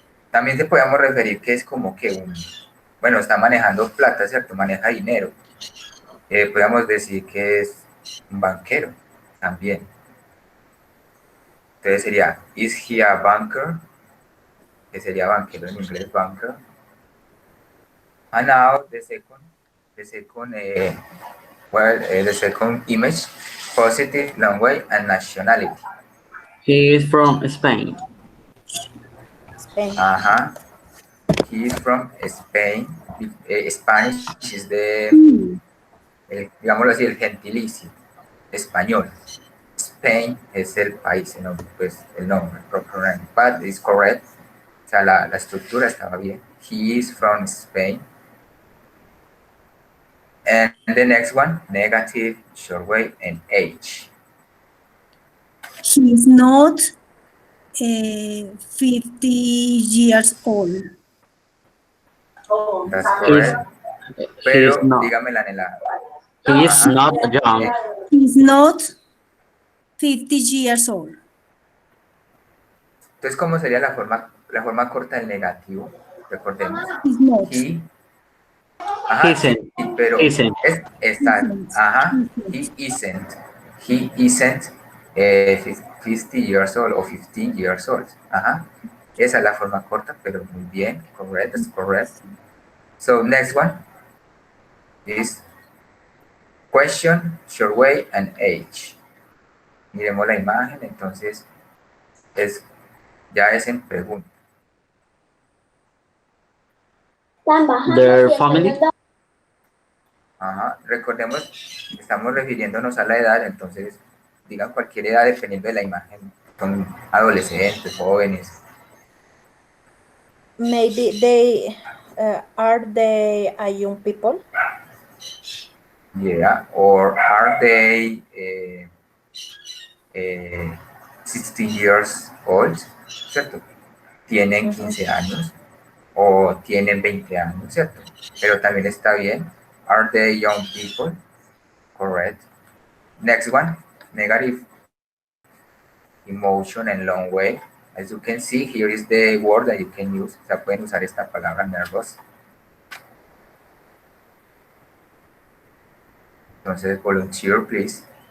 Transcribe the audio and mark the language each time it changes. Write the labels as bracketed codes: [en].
[es] También te podemos referir que es como que bueno, está manejando plata, ¿cierto? Maneja dinero. Podríamos decir que es un banquero también. Entonces sería, [en] is he a banker? [es] Que sería banquero en inglés, banker. [en] And now the second image, positive, long way, and nationality. He is from Spain. Spain. Ajá. He is from Spain. [es] Spanish is digámoslo así, el gentilicio español. Spain es el país, pues el nombre, [en] proper name, but it's correct. [es] O sea, la estructura estaba bien. [en] He is from Spain. And the next one, negative, short way, and age. He is not 50 years old. That's correct. Pero not. [es] dígamela en la... [en] He is not young. He is not 50 years old. [es] Entonces, ¿cómo sería la forma corta del negativo? Recordemos. [en] He's not. He. Ajá, Isn't. [es] sí, pero [en] Isn't. [es] está. Ajá. [en] He isn't. He isn't 50 years old o 15 years old. Ajá. [es] Esa es la forma corta, pero muy bien. [en] Correct, that's correct. So, next one is question, short way, and age. [es] Miremos la imagen, entonces ya es en pregunta. [en] Their family. Ajá. [es] Recordemos, estamos refiriéndonos a la edad, entonces digan cualquier edad dependiendo de la imagen. Son adolescentes, jóvenes. [en] Maybe are they a young people? Yeah, or are they 16 years old? [es] ¿Cierto? Tienen 15 años. o tienen 20 años, ¿cierto? Pero también está bien. [en] Are they young people? Correct. Next one, negative emotion and long way. As you can see, here is the word that you can use. [es] O sea, pueden usar esta palabra nervous. Entonces, [en] volunteer, please.